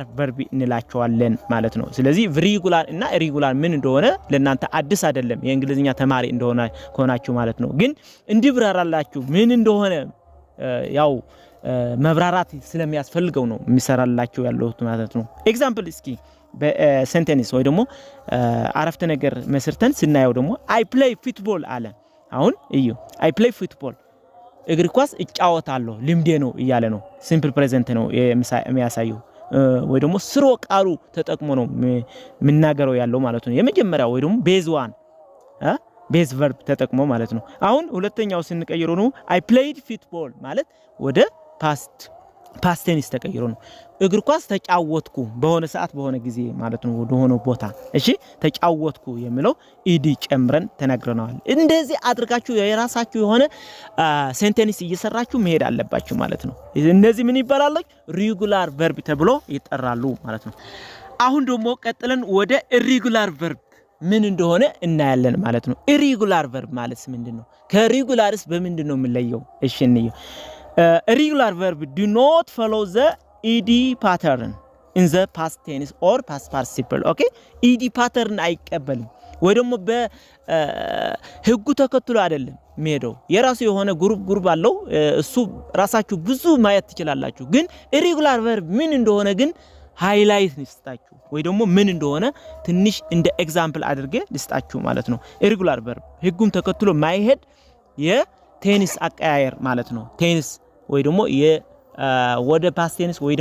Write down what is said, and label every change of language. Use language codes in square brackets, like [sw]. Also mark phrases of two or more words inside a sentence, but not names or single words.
[am] verb እንላቸዋለን ማለት ነው። ስለዚህ regular እና irregular ምን እንደሆነ ለእናንተ አዲስ አይደለም የእንግሊዝኛ ተማሪ እንደሆነ ከሆናችሁ ማለት ነው። ግን እንዲብራራላችሁ ምን እንደሆነ ያው መብራራት ስለሚያስፈልገው ነው የሚሰራላችሁ ያለው ማለት ነው። ኤግዛምፕል እስኪ በሴንቴንስ ወይ ደግሞ አረፍተ ነገር መስርተን ስናየው ደግሞ [en] I play football [am] አለ። አሁን እዩ [en] I play football [am] እግር ኳስ እጫወታለሁ ልምዴ ነው እያለ ነው። [en] simple present [am] ነው የሚያሳየው ወይ ደግሞ ስሮ ቃሉ ተጠቅሞ ነው ምናገረው ያለው ማለት ነው። የመጀመሪያው ወይ ደግሞ [en] base verb [am] ተጠቅሞ ማለት ነው። አሁን ሁለተኛው ስንቀይረው ነው [en] I played football [am] ማለት ወደ [en] past tense [am] ተቀይሮ ነው። እግር ኳስ ተጫወትኩ በሆነ ሰዓት በሆነ ጊዜ ማለት ነው ወደ ሆነ ቦታ። እሺ ተጫወትኩ የሚለው ed ጨምረን ተናግረናል። እንደዚህ አድርጋችሁ የራሳችሁ የሆነ ሴንቴንስ እየሰራችሁ መሄድ አለባችሁ ማለት ነው። እነዚህ ምን ይባላሉ? [en] regular verb [am] ተብሎ ይጠራሉ ማለት ነው። አሁን ደግሞ ቀጥለን ወደ [en] irregular verb [am] ምን እንደሆነ እናያለን ማለት ነው። [en] irregular verb [am] ማለት ምንድነው? ከሬጉላርስ በምንድነው የሚለየው? እሺ እንየው። [en] irregular verb do not follow the ed pattern in the past tense or past participle. [am] okay [en] ed pattern [am] አይቀበልም ወይ ደግሞ በህጉ ተከትሎ አይደለም ሜዶ የራሱ የሆነ ግሩፕ አለው እሱ ራሳችሁ ብዙ ማየት ትችላላችሁ ግን [en] irregular verb [am] ምን እንደሆነ ግን ሃይላይት ልስጣችሁ ወይ ደግሞ ምን እንደሆነ ትንሽ እንደ ኤግዛምፕል አድርጌ ልስጣችሁ ማለት ነው [en] irregular verb [am] ህጉን ተከትሎ ማይሄድ የቴንስ አቀያየር ማለት ነው ቴንስ ወይ ደግሞ ወደ [en] past tense [am] ወይ